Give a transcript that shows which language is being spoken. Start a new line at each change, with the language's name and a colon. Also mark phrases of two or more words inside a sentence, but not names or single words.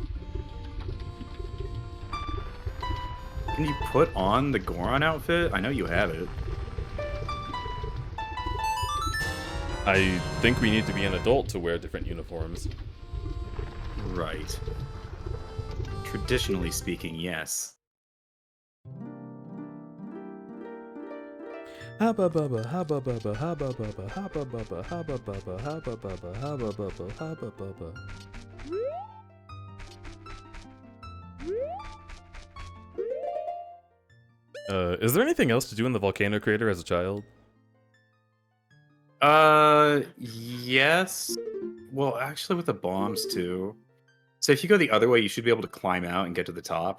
English: Can you put on the Goron outfit? I know you have it. I think we need to be an adult to wear different uniforms. Right. Traditionally speaking, yes. Habba bubba, habba bubba, habba bubba, habba bubba, habba bubba, habba bubba, habba bubba, habba bubba. Is there anything else to do in the volcano crater as a child? Yes. Well, actually with the bombs too. So if you go the other way, you should be able to climb out and get to the top.